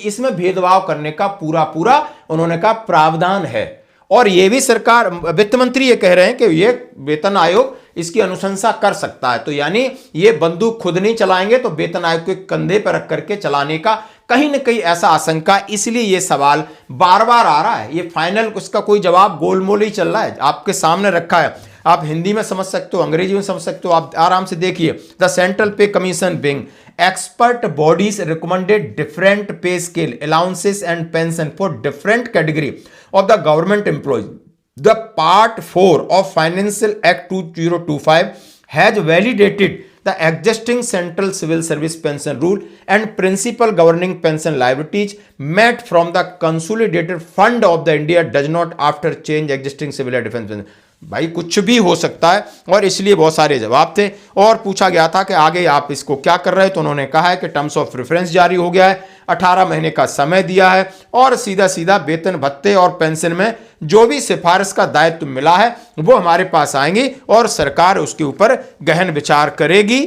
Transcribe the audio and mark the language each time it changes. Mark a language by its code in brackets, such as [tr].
[hi] इसमें भेदभाव करने का पूरा उन्होंने कहा प्रावधान है, और यह भी सरकार, वित्त मंत्री ये कह रहे हैं कि ये वेतन आयोग इसकी अनुशंसा कर सकता है। तो यानी ये बंदूक खुद नहीं चलाएंगे, तो वेतन आयोग के कंधे पर रख करके चलाने का कहीं ना कहीं ऐसा आशंका, इसलिए ये सवाल बार बार आ रहा है। ये फाइनल उसका कोई जवाब गोलमोल ही चल रहा है, आपके सामने रखा है। आप हिंदी में समझ सकते हो, अंग्रेजी में समझ सकते हो, आप आराम से देखिए। [en] The central pay commission being expert bodies recommended different pay scale, allowances and pension for different category of the government employees. The Part 4 of Financial Act 2025 has validated the existing Central Civil Service Pension Rule and principle governing pension liabilities met from the Consolidated Fund of the India does not after change existing civil defense pension. [hi] भाई कुछ भी हो सकता है, और इसलिए बहुत सारे जवाब थे। और पूछा गया था कि आगे आप इसको क्या कर रहे हैं, तो उन्होंने कहा है कि टर्म्स ऑफ रेफरेंस जारी हो गया है, 18 महीने का समय दिया है, और सीधा सीधा वेतन भत्ते और पेंशन में जो भी सिफारिश का दायित्व मिला है वो हमारे पास आएंगी, और सरकार उसके ऊपर गहन विचार करेगी।